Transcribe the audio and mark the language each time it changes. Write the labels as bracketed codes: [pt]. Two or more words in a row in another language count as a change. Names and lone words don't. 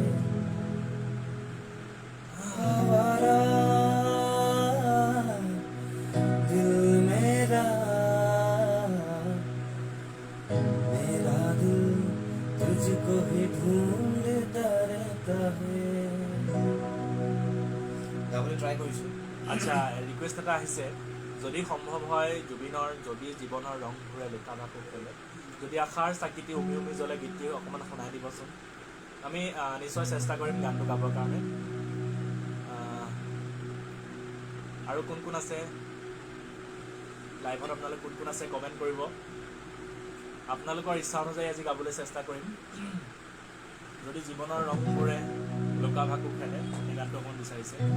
[hi] हमारा दिल मेरा मेरा दिल तुझको ही ढूंढता रहता है [as] গাবলৈ ট্ৰাই কৰিছোঁ আচ্ছা ৰিকুৱেষ্ট এটা আহিছে যদি সম্ভৱ হয় জুবিনৰ যদি জীৱনৰ ৰং ঘূৰে লুকা-ভাকু খেলে যদি আশাৰ চাকিটি উমি উমি জ্বলে গীতটি অকণমান শুনাই দিবচোন আমি নিশ্চয় চেষ্টা কৰিম গানটো গাবৰ কাৰণে আৰু কোন কোন আছে লাইভত আপোনালোক কোন কোন আছে কমেণ্ট কৰিব আপোনালোকৰ ইচ্ছা অনুযায়ী আজি গাবলৈ চেষ্টা কৰিম যদি জীৱনৰ ৰং ঘূৰে লুকা-ভাকু খেলে এই গানটো অকণমান বিচাৰিছে